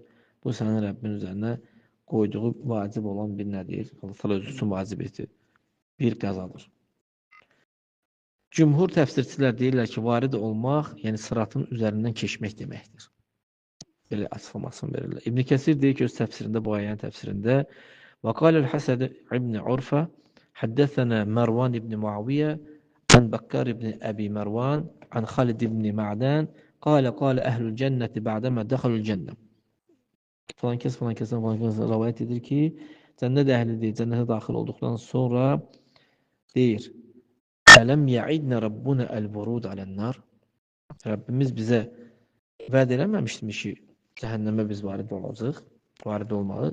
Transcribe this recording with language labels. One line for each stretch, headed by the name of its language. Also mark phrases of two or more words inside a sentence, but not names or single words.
Azerbaijani: Bu sənin Rəbbin üzərinə qoyduğu vacib olan bir nədir? Allah Taala özü üçün vacib etdi. Bir qəzadır. Cümhur təfsirçilər deyirlər ki, varid olmaq, yəni sıratın üzərindən keçmək deməkdir. Belə açıqlamasını verirlər. İbn Kəsir deyir ki, öz təfsirində, bu ayənin təfsirində
Arabic: وقال الحسن بن عرفة حدثنا مروان بن معاوية عن بكار بن أبي مروان عن خالد بن معدان قال أهل الجنة بعدما دخلوا الجنة
Azerbaijani: falan kes rivayet edir ki, cennet ehlidir, cennete daxil olduqdan sonra deyir,
Arabic: ألم يعدنا ربنا الورود على النار.
Azerbaijani: Rəbbimiz bizə vəd eləməmişdimi ki, cəhənnəmə biz varid olacaq, varid olmalı.